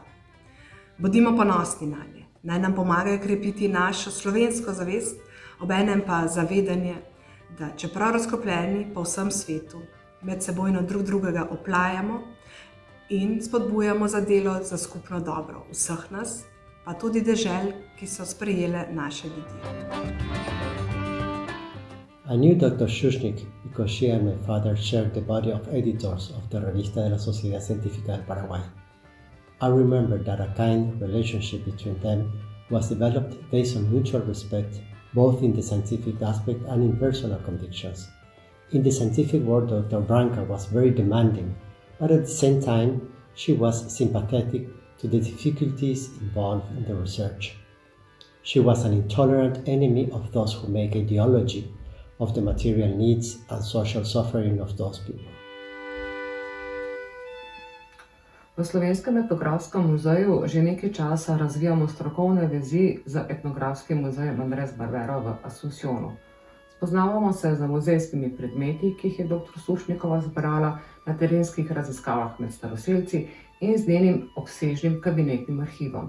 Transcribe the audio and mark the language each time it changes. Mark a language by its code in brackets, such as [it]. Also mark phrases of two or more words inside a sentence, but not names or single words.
[sl] Bodimo ponosni nanje, naj nam pomagajo krepiti našo slovensko zavest, obenem pa zavedanje, da čeprav razkopljeni po vsem svetu, medsebojno drug drugega oplajamo in spodbujamo za delo za skupno dobro vseh nas, pa tudi dežel, ki so sprejele naše ljudi. [en] I knew Dr. Sushnik because she and my father shared the body of editors of the Revista de la Sociedad Científica del Paraguay. I remember that a kind relationship between them was developed based on mutual respect, both in the scientific aspect and in personal convictions. In the scientific world, Dr. Branca was very demanding, but at the same time, she was sympathetic to the difficulties involved in the research. She was an intolerant enemy of those who make ideology of the material needs and social suffering of those people. [sl] V Slovenskem etnografskem muzeju že nekaj časa razvijamo strokovne vezi z etnografskim muzejem Andres Barbero v Asuncionu. Spoznavamo se z muzejskimi predmeti, ki jih je dr. Sušnikova zbrala na terenskih raziskavah med staroselci in z njenim obsežnim kabinetnim arhivom.